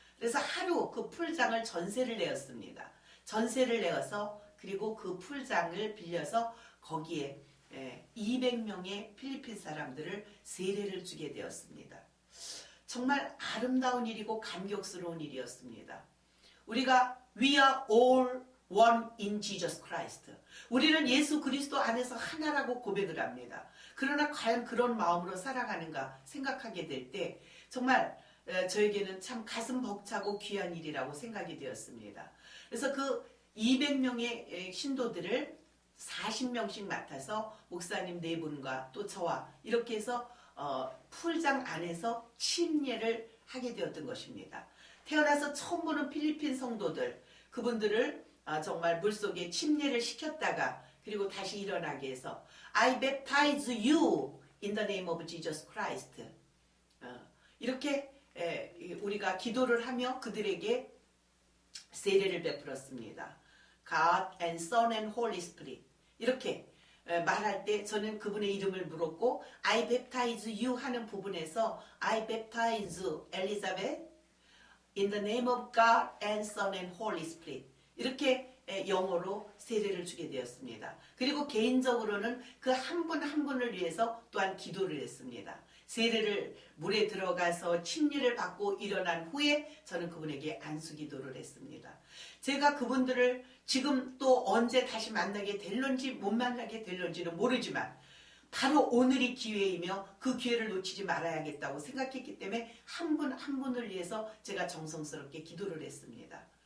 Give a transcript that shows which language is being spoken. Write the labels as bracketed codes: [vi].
[ko] 그래서 하루 그 풀장을 전세를 내었습니다. 전세를 내어서 그리고 그 풀장을 빌려서 거기에 200명의 필리핀 사람들을 세례를 주게 되었습니다. 정말 아름다운 일이고 감격스러운 일이었습니다. 우리가 [en] We are all one in Jesus Christ. [ko] 우리는 예수 그리스도 안에서 하나라고 고백을 합니다. 그러나 과연 그런 마음으로 살아가는가 생각하게 될 때 정말 저에게는 참 가슴 벅차고 귀한 일이라고 생각이 되었습니다. 그래서 그 200명의 신도들을 40명씩 맡아서 목사님 4분과 또 저와 이렇게 해서 풀장 안에서 침례를 하게 되었던 것입니다. 태어나서 처음 보는 필리핀 성도들 그분들을 정말 물속에 침례를 시켰다가 그리고 다시 일어나게 해서 [en] I baptize you in the name of Jesus Christ. [ko] 이렇게 우리가 기도를 하며 그들에게 세례를 베풀었습니다. [en] God and Son and Holy Spirit [ko] 이렇게 말할 때 저는 그분의 이름을 물었고 [en] I baptize you [ko] 하는 부분에서 [en] I baptize Elizabeth in the name of God and Son and Holy Spirit [ko] 이렇게 영어로 세례를 주게 되었습니다. 그리고 개인적으로는 그 한 분 한 분을 위해서 또한 기도를 했습니다. 세례를 물에 들어가서 침례를 받고 일어난 후에 저는 그분에게 안수기도를 했습니다. 제가 그분들을 지금 또 언제 다시 만나게 될런지 못 만나게 될런지는 모르지만 바로 오늘이 기회이며 그 기회를 놓치지 말아야겠다고 생각했기 때문에 한 분 한 분을 위해서 제가 정성스럽게 기도를 했습니다.